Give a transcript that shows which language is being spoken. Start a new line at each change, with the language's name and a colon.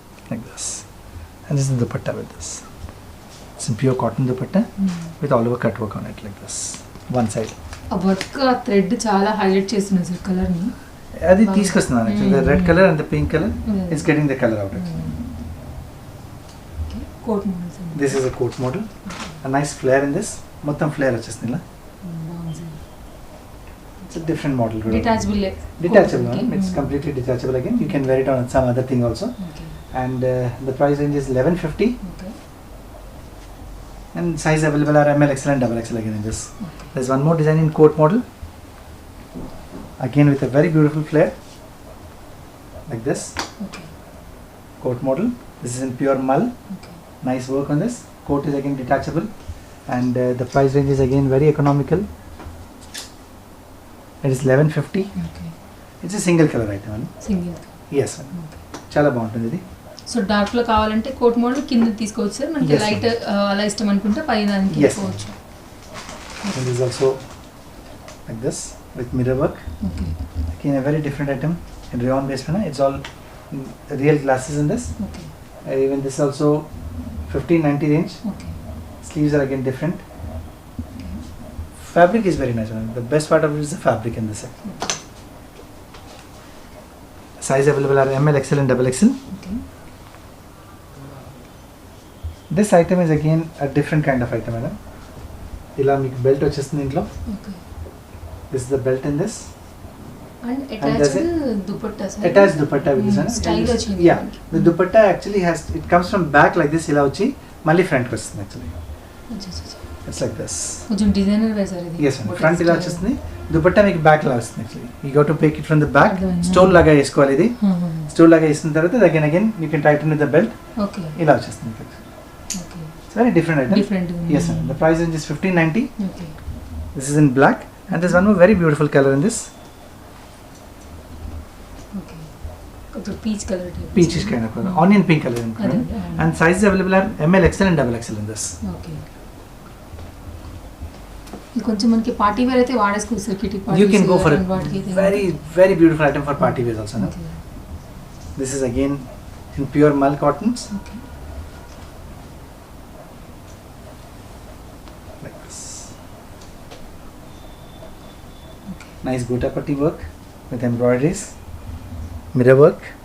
English: Like this, and this is the dupatta with this. It's in pure cotton dupatta with all over cut work on it like this. One side.
Telugu: ఆ work ఆ thread చాలా highlight చేస్తున్నారు sir colour ని. అది తీసుకొస్తున్నాను actually
English: The red colour and the pink colour Mm. It's getting the colour out.
Telugu: Okay coat models అండి.
English: This is a coat model, a nice flare in this.
Telugu: మొత్తం flare వచ్చేస్తుంది ఇలా. బాగుంది sir.
English: It's a different model. Detachable Detachable, it's completely detachable again. You can wear it on some other thing also. Okay And the price range is 1150, okay and size available are ML XL and double XL again in this. Okay There's one more design in coat model, again with a very beautiful flare like this. Okay Coat model. This is in pure mull. Okay Nice work on this. Coat is again detachable, and the price range is again very economical. It is 1150. Okay It's a single color item. Madam. Single Yes, madam.
Telugu: చాలా బాగుంటుంది ఇది. So dark లో కావాలంటే coat model కింద తీసుకోవచ్చు sir. మనకి
English: Yes,
Telugu: light అలా ఇష్టం అనుకుంటే పైన దానికి
English: Yes,
Telugu: తీసుకోవచ్చు.
English: And this is also like this with mirror work. Okay Again a very different item in rayon based panel. It's all real glasses in this. Okay Even this also 1590 range. Okay Sleeves are again different. Fabric is very nice. The best part of it is the fabric in this set. Size available are ML, XL and double XL. Okay This item is again a different kind of item, madam.
Telugu: ఇలా మీకు belt వచ్చేస్తుంది ఇంట్లో. Okay
English: This is the belt in this. And does attached dupatta sir. Attached dupatta with this one.
Telugu: Style వచ్చింది.
English: Yeah, the dupatta actually has, it comes from back like this
Telugu: ఇలా వచ్చి మళ్ళీ front కి వస్తుంది
English: actually. It's like this.
Telugu: కొంచెం designer way sir ఇది. Yes, front ఇలా వచ్చేస్తుంది, దుపట్టా మీకు బ్యాక్ లా వస్తుంది actually.
English: You got to take it from the back.
Telugu: అర్థమైంది. స్టోన్ లాగా వేసుకోవాలి ఇది. స్టోన్ లాగా వేసిన తర్వాత
English: again you can tighten with the belt. Okay
Telugu: ఇలా వచ్చేస్తుంది. Okay
English: It's very different item. Different. Yes, sir. The price range is 1590. Okay This is in black, and there's one more very beautiful color in this.
Telugu: Okay కొంచెం peach colour type.
English: Peachish kind of color. Onion pink color in
Telugu: అదే.
English: And sizes available are ML, XL and double XL in this.
Telugu: Okay ఇది కొంచెం మనకి party wear అయితే వాడేసుకోవచ్చు sir. Kitty party
English: You can go for a
Telugu: వాటికి అయితే.
English: very beautiful item for party wears also. No? Okay This is again in pure mull cottons okay like this. Okay Nice gota patti work with embroideries, mirror work.